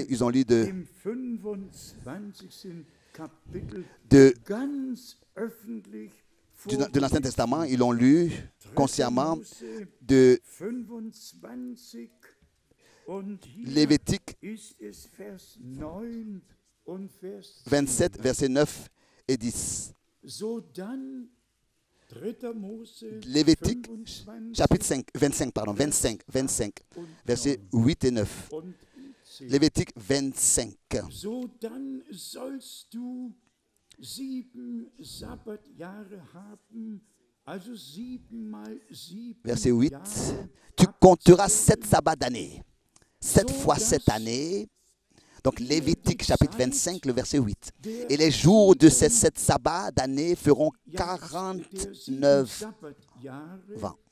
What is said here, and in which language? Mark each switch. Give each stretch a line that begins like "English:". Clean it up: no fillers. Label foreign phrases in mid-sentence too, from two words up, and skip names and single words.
French: Ils ont lu de l'Ancien Testament, ils l'ont lu consciemment de Lévitique 27, versets 9 et 10. Lévitique, chapitre 25, versets 8 et 9. Lévitique 25.
German: Sodann sollst du 7 Sabbatjahre haben
French: Verset 8. Tu compteras 7 sabbats d'année. 7 fois 7 années. Donc Lévitique chapitre 25, le verset 8. Et les jours de ces 7 sabbats d'année feront 49 ans.